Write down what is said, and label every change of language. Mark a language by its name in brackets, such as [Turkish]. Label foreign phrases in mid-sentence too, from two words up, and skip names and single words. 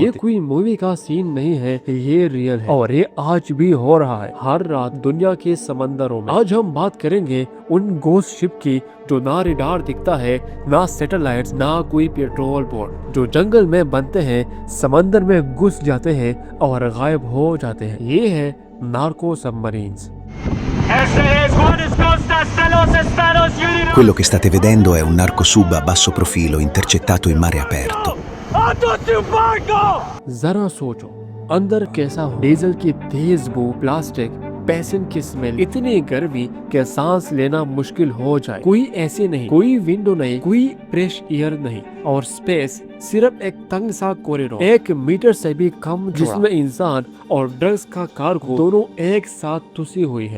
[Hindi] ये कोई मूवी का सीन नहीं है, ये रियल है और ये आज भी हो रहा है हर रात दुनिया के समंदरों में। आज हम बात करेंगे उन [English] ghost ship [Hindi] की जो ना रडार दिखता है, ना सैटेलाइट्स, ना कोई पेट्रोल बोट, जो जंगल में बनते हैं, समंदर में घुस जाते हैं और गायब हो जाते हैं। ये है [English] narco submarines. [Italian] Quello che state vedendo è un narcosub a basso profilo intercettato in mare aperto. [Hindi] जरा सोचो अंदर कैसा हो, डीजल की तेज बू, प्लास्टिक, पैसन की स्मेल, इतनी गर्मी कि सांस लेना मुश्किल हो जाए। कोई ऐसे नहीं, कोई विंडो नहीं, कोई [English] fresh air [Hindi] नहीं, और स्पेस सिर्फ एक तंग सा कॉरिडोर, 1 मीटर से भी कम, जिसमें इंसान और ड्रग्स का कार्गो दोनों एक साथ तुसी हुई है।